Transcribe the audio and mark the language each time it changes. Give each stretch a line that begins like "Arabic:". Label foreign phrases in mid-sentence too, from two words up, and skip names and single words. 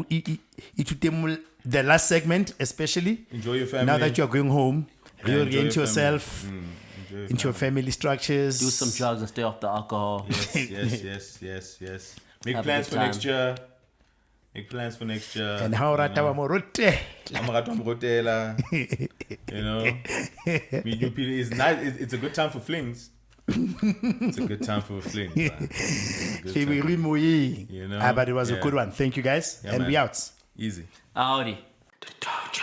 English: The last segment, especially. Enjoy your family. Now that you're going home, Yeah, enjoy reorient your yourself Enjoy into your family structures. Do some drugs and stay off the alcohol. Yes. Make Have a plans good for time. next year. Make plans for next year. And how rata wa morote. Amarato Mrotela. You know, meet new people. It's nice. It's a good time for flings. It's a good time for flings. Man. It's a good time. You You know? but it was a Yeah. good one. Thank you guys. Yeah, And man. we out. Easy. Howdy. The